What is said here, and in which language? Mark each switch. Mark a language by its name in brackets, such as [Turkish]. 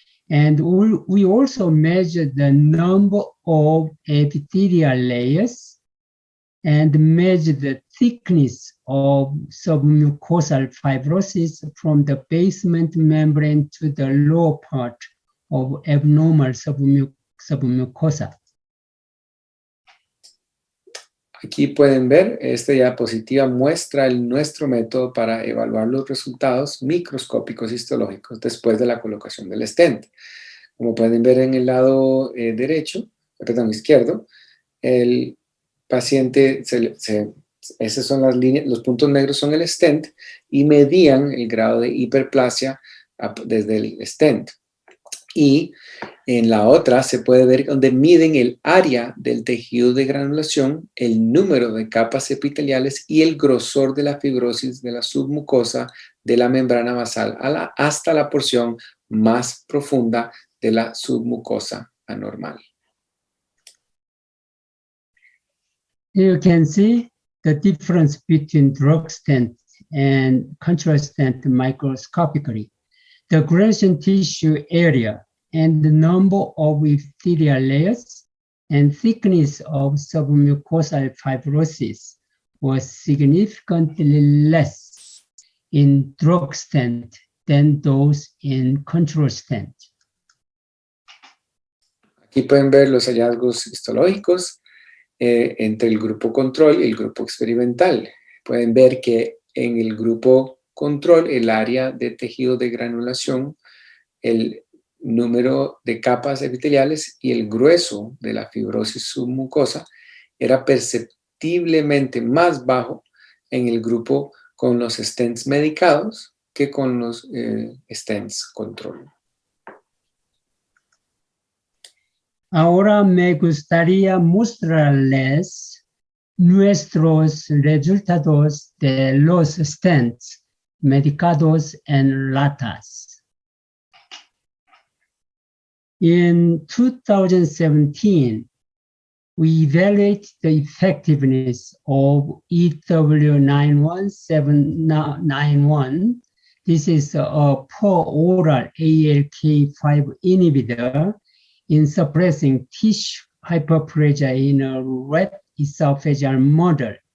[English] And we also measured the number of epithelial layers and measured the thickness of submucosal fibrosis from the basement membrane to the lower part of abnormal submucosa. [Spanish] Aquí pueden ver, esta diapositiva muestra nuestro método para evaluar los resultados microscópicos histológicos después de la colocación del stent. Como pueden ver en el lado izquierdo, el paciente, esas son las líneas, los puntos negros son el stent y medían el grado de hiperplasia desde el stent. Y en la otra se puede ver donde miden el área del tejido de granulación, el número de capas epiteliales y el grosor de la fibrosis de la submucosa de la membrana basal hasta la porción más profunda de la submucosa anormal. [English] You can see the difference between drug stent and control stent microscopically. The gradient tissue area and the number of epithelial layers and thickness of submucosal fibrosis was significantly less in drug stent than those in control stent. [Spanish] Aquí pueden ver los hallazgos histológicos entre el grupo control y el grupo experimental. Pueden ver que en el grupo control, el área de tejido de granulación, el número de capas epiteliales y el grueso de la fibrosis submucosa era perceptiblemente más bajo en el grupo con los stents medicados que con los stents control. Ahora me gustaría mostrarles nuestros resultados de los stents, medicados en latas. [English] In 2017, we evaluated the effectiveness of EW91791. This is a per-oral ALK-5 inhibitor in suppressing tissue hyperplasia in a rat esophageal model.